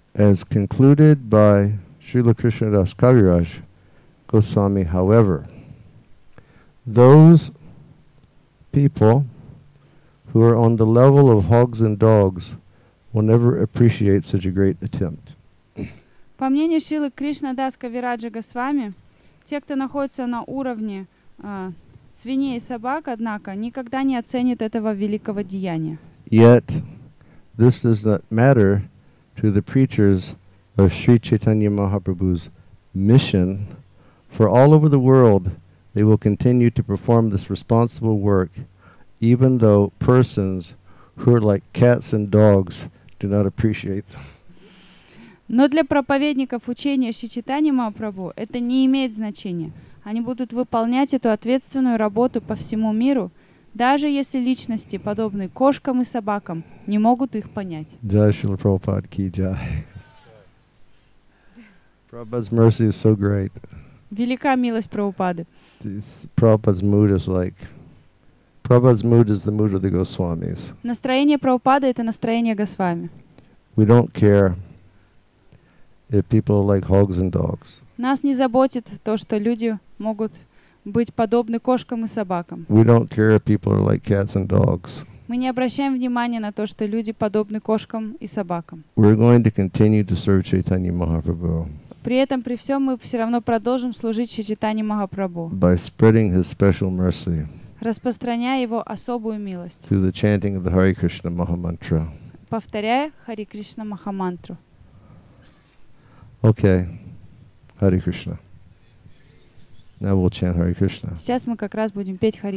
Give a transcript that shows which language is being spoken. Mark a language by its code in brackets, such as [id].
[en] As concluded by Srila Krishnadas Kaviraj Goswami, however, those people who are on the level of hogs and dogs will never appreciate such a great attempt. [ru] По мнению Шрилы Кришнадас Кавираджа Госвами, те, кто находится на уровне свиней и собак, однако, никогда не оценят этого великого деяния. [en] Yet, this does not matter to the preachers of Sri Chaitanya Mahaprabhu's mission, for all over the world they will continue to perform this responsible work, even though persons who are like cats and dogs do not appreciate them. [ru] Но для проповедников учения Шри Чайтаньи Махапрабху это не имеет значения. Они будут выполнять эту ответственную работу по всему миру, даже если личности, подобные кошкам и собакам, не могут их понять. [hi] Jai Srila Prabhupada ki jai. [en] Prabhupada's mercy is so great. [ru] Велика милость Прабхупады. [en] Prabhupada's mood is like, Prabhupada's mood is the mood of the Goswamis. [ru] Настроение Прабхупады — это настроение Госвами. [en] We don't care if people are like hogs and dogs. [ru] Нас не заботит то, что люди могут быть подобны кошкам и собакам. [en] We don't care if people are like cats and dogs. [ru] Мы не обращаем внимания на то, что люди подобны кошкам и собакам. [en] We're going to continue to serve Chaitanya Mahaprabhu [ru] При этом, при всем, мы все равно продолжим служить Шри Чайтаньи Махапрабху, [en] by spreading his special mercy [ru] распространяя его особую милость, [en] through the chanting of the Hare Krishna Mahamantra. [ru] повторяя Хари Кришна Махамантру. [en] Okay, Hare Krishna. Now we'll chant Hare Krishna. [ru] Сейчас мы как раз будем петь Хари